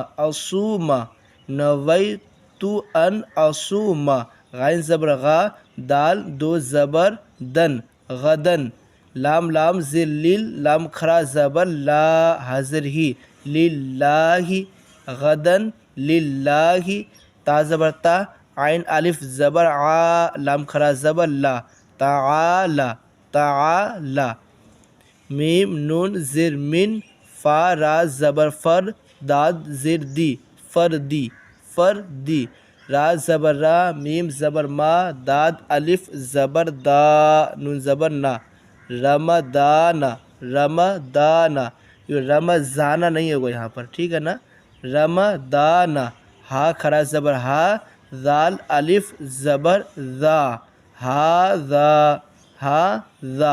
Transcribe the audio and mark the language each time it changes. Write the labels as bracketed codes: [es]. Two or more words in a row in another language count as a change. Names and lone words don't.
[ar] اصوما، نویتو ان اصوما، [ur] غین زبر غا، دال دو زبر دن، غدن، لام لام زیر لیل، لام کھرا زبر لا، حاضر ہی، للہ، غدن للہ، تا زبر تا، عین الف زبر عا، لام کھرا زبر لا، تعالی، تعالی، میم نون زیر من، فا را زبر فر، داد زیر دی، فردی، فردی، را زبر را، میم زبر ما، داد الف زبر دا، نون زبر نا، رمضان، رمضان، رمضان نہیں ہوگا یہاں پر، ٹھیک ہے نا، رمضان، ہا کھڑا زبر ہا، ذال الف زبر ذا، ہاذا، ہاذا۔